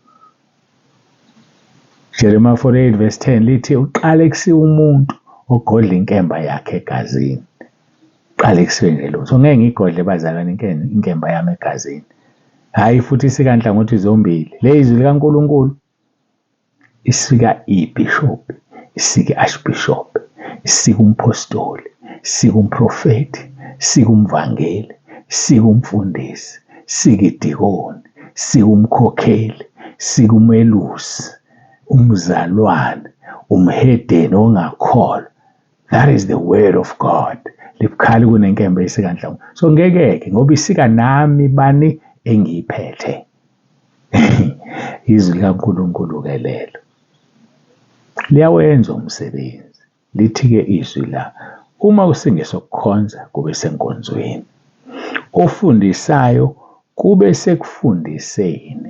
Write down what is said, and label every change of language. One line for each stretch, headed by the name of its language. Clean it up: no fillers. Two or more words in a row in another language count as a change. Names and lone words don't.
Zulu: Jeremiah 48 verse 10 lithi uqale kusiwa umuntu ogodla inkemba yakhe egazini. Qale kusiwe nje lo. So ngeke ngigodle bazalwane inkemba yami egazini. Hayi futhi isika nhlangothi zombili. Le izwi likaNkulunkulu isika ibishop, isika archbishop, isika umpostoli, isika umprofeti, isika umvangeli, isika umfundisi, isika idikoni, isika umkhokheli, isika umelusi, umzalwane, umhedeni ongakholwa.
English: That is the word of God.
Zulu: Libukhali kunenkemba isika nhlangothi. So ngeke ngoba isika nami bani engiyiphethe. Izwi likaNkulunkulu-ke lelo liyawenza umsebenzi. Lithi-ke izwi la, uma usingesokukhonza kube senkonzweni, ofundisayo kube sekufundiseni.